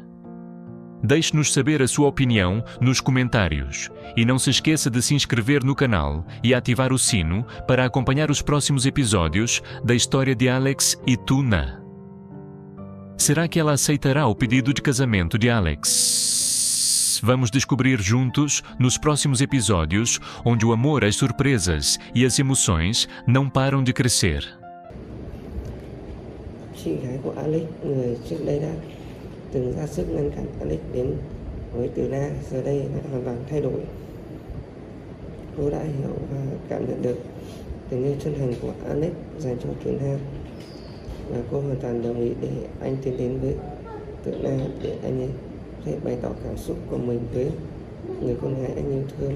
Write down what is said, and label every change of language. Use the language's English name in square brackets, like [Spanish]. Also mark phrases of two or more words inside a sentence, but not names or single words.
[Portuguese] Deixe-nos saber a sua opinião nos comentários e não se esqueça de se inscrever no canal e ativar o sino para acompanhar os próximos episódios da história de Alex e Tuna. Será que ela aceitará o pedido de casamento de Alex? Vamos descobrir juntos nos próximos episódios, onde o amor, as surpresas e as emoções não param de crescer. [Vietnamese] Chị gái của Alex, người trước đây đã từng ra sức ngăn cản Alex đến với Từ Na, giờ đây đã hoàn toàn thay đổi. Cô đã hiểu và cảm nhận được tình yêu chân thành của Alex dành cho Từ Na, và cô hoàn toàn đồng ý để anh tiến đến với Từ Na để anh ấy thể bày tỏ cảm xúc của mình với người con gái anh yêu thương.